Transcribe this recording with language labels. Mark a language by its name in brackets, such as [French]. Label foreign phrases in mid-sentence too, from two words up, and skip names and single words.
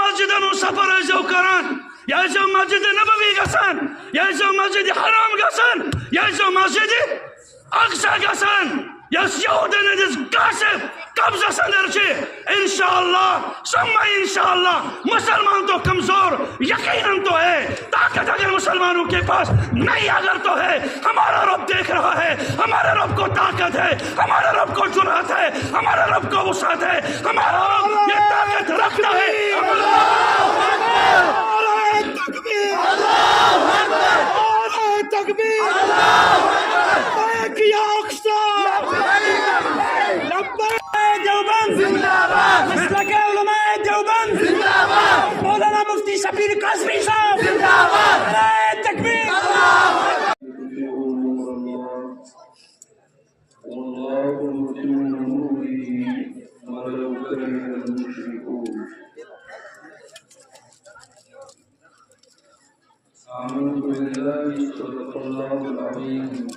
[Kashmiri] مسجدن سفر ازو کران یا ازو مسجد نبوی گسان یا ازو مسجد حرام گسان یا ازو مسجد اقصى گسان یا یہودن ہندس غاصب قبضہ اندر [Arabic] انشاءاللہ ثم انشاءاللہ [Urdu] مسلمان تو کمزور یقیناً تو ہے، طاقت اگر مسلمانوں کے پاس نہیں اگر تو ہے، ہمارا رب دیکھ رہا ہے، ہمارے رب کو طاقت ہے، ہمارے رب کو جرأت ہے، ہمارے رب کو وسعت ہے، ہمارا رب یہ طاقت رکھتا ہے۔ مسلک علماء دیوبند زندہ باد، مولانا مفتی شبیر قاسمی صاحب زندہ باد، نعرہ تکبیر۔ [Arabic] والله متم نوره ولو كره المشركون آمنت بالله صدق الله العظيم